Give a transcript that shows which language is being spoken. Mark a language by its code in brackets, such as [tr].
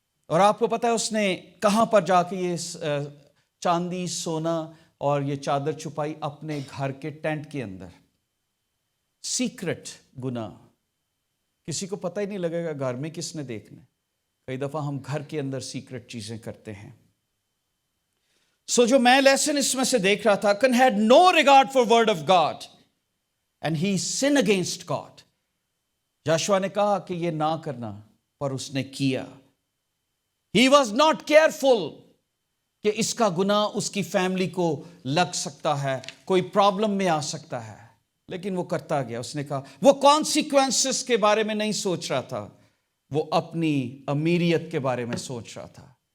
[ur] اور آپ کو پتا ہے اس نے کہاں پر جا کے یہ چاندی, سونا اور یہ چادر چھپائی؟ اپنے گھر کے ٹینٹ کے اندر. سیکرٹ گناہ, کسی کو پتہ ہی نہیں لگے گا گھر میں کس نے دیکھنا. کئی دفعہ ہم گھر کے اندر سیکرٹ چیزیں کرتے ہیں. جو میں لیسن اس میں سے دیکھ رہا تھا, [en] Achan had no regard for word of God and he sinned against God. [ur] یشوع نے کہا کہ یہ نہ کرنا, پر اس نے کیا. [en] He was not careful [ur] کہ اس کا گناہ اس کی فیملی کو لگ سکتا ہے, کوئی پرابلم میں آ سکتا ہے, لیکن وہ کرتا گیا. اس نے کہا, وہ کانسیکوینسز کے بارے میں نہیں سوچ رہا تھا, وہ اپنی امیریت کے بارے میں سوچ رہا تھا.